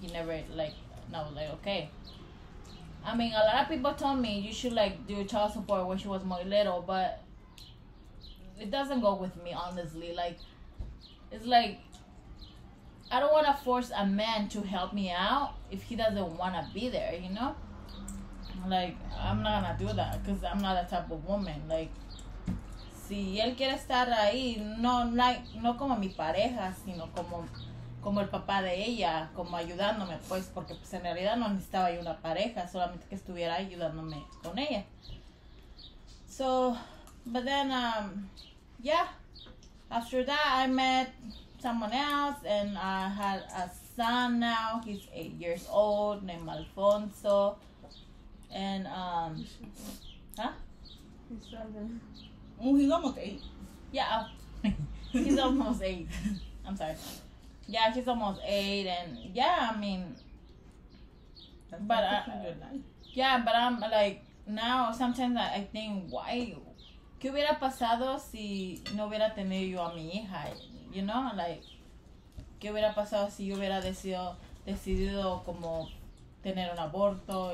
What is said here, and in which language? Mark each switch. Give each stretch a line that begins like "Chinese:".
English: He never, and I was like, okay. I mean, a lot of people told me you should, do child support when she was more little, but it doesn't go with me, honestly. It's I don't want to force a man to help me out if he doesn't want to be there, you know? I'm not going to do that because I'm not that type of woman.
Spanish: Si él quiere estar ahí, no como mi pareja, sino como el papá de ella, como ayudándome, pues, porque pues en realidad no necesitaba yo una pareja, solamente que estuviera ayudándome con ella.
English: So, but then, yeah, after that I met someone else, and I had a son now. He's 8 years old, named Alfonso, and, huh? He's 7. Oh, he's almost 8. Yeah, he's almost 8. I'm sorry. Yeah, he's almost 8, and yeah, I mean, That's but a good life.
Spanish: yeah, but I'm now sometimes I think, why, ¿qué hubiera pasado si no hubiera tenido yo a mi hija? You know, ¿qué hubiera pasado si yo hubiera decidido como tener un aborto?